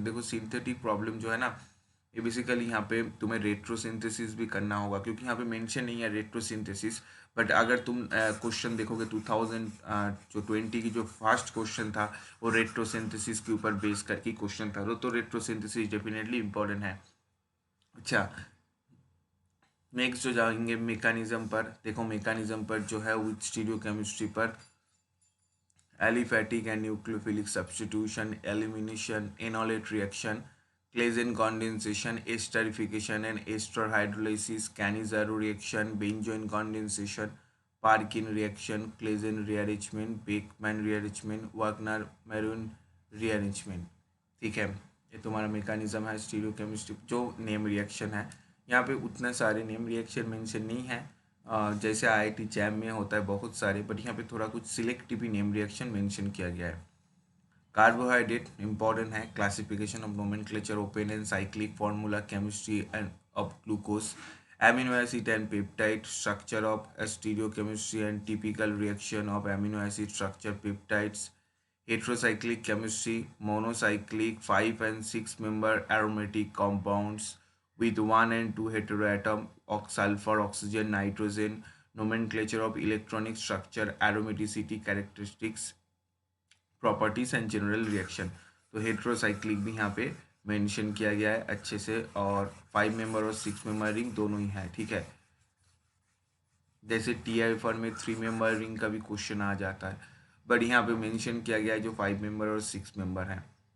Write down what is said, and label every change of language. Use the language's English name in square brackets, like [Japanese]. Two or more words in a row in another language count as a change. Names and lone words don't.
[Hindi] देखो [English] synthetic problem [Hindi] जो है ना, ये बेसिकली यहाँ पे तुम्हें रेट्रोसिंथेसिस भी करना होगा, क्योंकि यहाँ पे मेंशन नहीं है रेट्रोसिंथेसिस, बट अगर तुम क्वेश्चन देखोगे 2020 की जो [English] first question [Hindi] था वो रेट्रोसिंथेसिस के ऊपर बेस करके क्वेश्चन था, तो रेट्रोसिंथेसिस [English] definitely important [Hindi] है। अच्छा, नेक्स्ट जो जाएंगे मैकेनिज्म पर, देखो मैकेनिज्म पर जो है [English] with stereochemistry [Hindi] पर, [English] aliphatic and nucleophilic substitution, elimination, enolate reaction, Claisen condensation, esterification and ester hydrolysis, Cannizzaro reaction, benzoin condensation, Parkin reaction, Claisen rearrangement, Beckmann rearrangement, Wagner-Maroun rearrangement, [Hindi] ठीक है। ये तुम्हारा मेकानिज्म है स्टीरियोकेमिस्ट्री, जो [English] name reaction [Hindi] है यहाँ पे उतने सारे [English] name reaction mention [Hindi] नहीं है, जैसे आईआईटी जैम में होता है बहुत सारे, बट यहाँ पे थोड़ा कुछ सिलेक्टिव ही [English] name reaction mention [Hindi] किया गया है। [English] carbohydrate important है, classification of nomenclature, open and cyclic formula, chemistry and of glucose, amino acid and peptide, structure of stereochemistry and typical reaction of amino acid structure peptides, heterocyclic chemistry, monocyclic 5 and 6 member aromatic compounds with 1 and 2 heteroatom, sulfur, oxygen, nitrogen, nomenclature of electronic structure, aromaticity characteristics, properties and general reaction. [Hindi] तो हेट्रोसाइक्लिक भी यहाँ पे मेंशन किया गया है अच्छे से, और 5 मेंबर और 6 [English] member ring [Hindi] दोनों ही है, ठीक है। जैसे TIFR में 3 [English] member ring [Hindi] का भी क्वेश्चन आ जाता है, बट यहाँ पे मेंशन किया गया है जो 5 मेंबर और 6 मेंबर है।